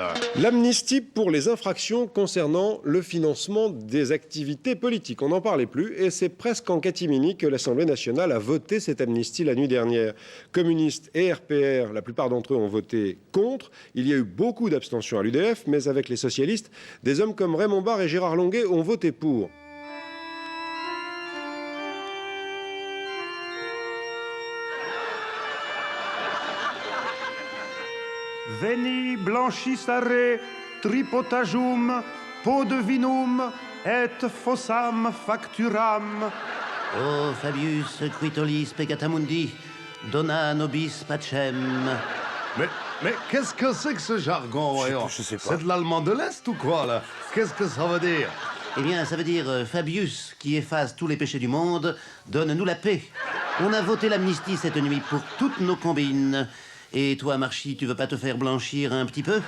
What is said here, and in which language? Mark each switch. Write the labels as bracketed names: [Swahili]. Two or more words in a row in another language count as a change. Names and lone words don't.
[French] L'amnistie pour les infractions concernant le financement des activités politiques. On n'en parlait plus et c'est presque en catimini que l'Assemblée nationale a voté cette amnistie la nuit dernière. Communistes et RPR, la plupart d'entre eux ont voté contre. Il y a eu beaucoup d'abstentions à l'UDF, mais avec les socialistes, des hommes comme Raymond Barre et Gérard Longuet ont voté pour. [Latin] Veni blanchissare tripotajum podevinum et fossam facturam. Oh, Fabius quitolis pegatamundi, dona nobis pacem. [French] Mais qu'est-ce que c'est que ce jargon, voyons? Je sais pas. C'est de l'allemand de l'Est ou quoi, là? Qu'est-ce que ça veut dire? Eh bien, ça veut dire Fabius, qui efface tous les péchés du monde, donne-nous la paix. On a voté l'amnistie cette nuit pour toutes nos combines. Et toi, Marchi, tu veux pas te faire blanchir un petit peu?